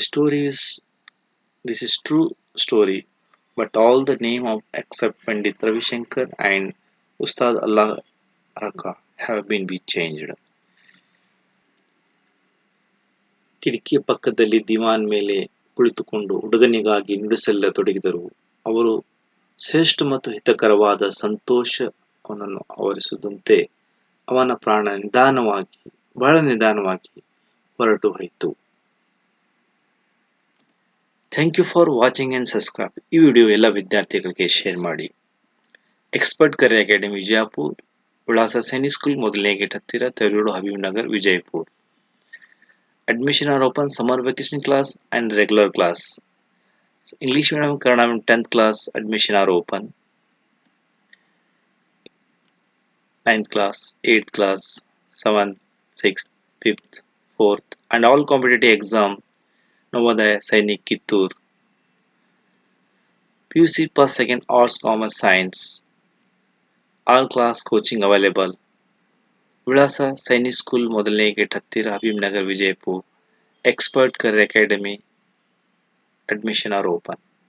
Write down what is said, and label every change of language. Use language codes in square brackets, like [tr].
[en] This is true story, but all the name of except Pandit Ravishankar and Ustad Allah Raka have been changed. [kn] ಕಿಟಕಿಯ ಪಕ್ಕದಲ್ಲಿ ದಿವಾನ್ ಮೇಲೆ ಕುಳಿತುಕೊಂಡು ಹುಡುಗನಿಗಾಗಿ ನುಡಿಸತೊಡಗಿದರು. ಅವರು ಶ್ರೇಷ್ಠ ಮತ್ತು ಹಿತಕರವಾದ ಸಂತೋಷ ಅವನನ್ನು ಆವರಿಸುತ್ತಿದ್ದಂತೆ ಅವನ ಪ್ರಾಣ ಬಹಳ ನಿಧಾನವಾಗಿ ಹೊರಟು ಹೋಯಿತು. [en] Thank you for watching and subscribe. [kn] ಈ ವಿಡಿಯೋ ಎಲ್ಲ ವಿದ್ಯಾರ್ಥಿಗಳಿಗೆ ಶೇರ್ ಮಾಡಿ. ಎಕ್ಸ್ಪರ್ಟ್ ಕರಿಯರ್ ಅಕಾಡೆಮಿ ವಿಜಯಪುರ, ವಿಳಾಸ ಸೈನಿಕ್ ಸ್ಕೂಲ್ ಮೊದಲನೇ ಗೇಟ್ ಹತ್ತಿರ, Tarur, Habib Nagar, Vijayapura. [en] Admission are open summer vacation class and regular class. English medium, Kannada medium 10th class admission are open. 9th class, 8th class, 7th, 6th, 5th, 4th and all competitive exam Navodaya, Sainik, Kittur. PUC first, second, arts, commerce, science. All class coaching available. [kn] ವಿಳಾಸ Sainik school ಮೊದಲನೇ gate ಹತ್ತಿರ, Habib Nagar, Vijayapura. Expert career academy. [en] Admission are open.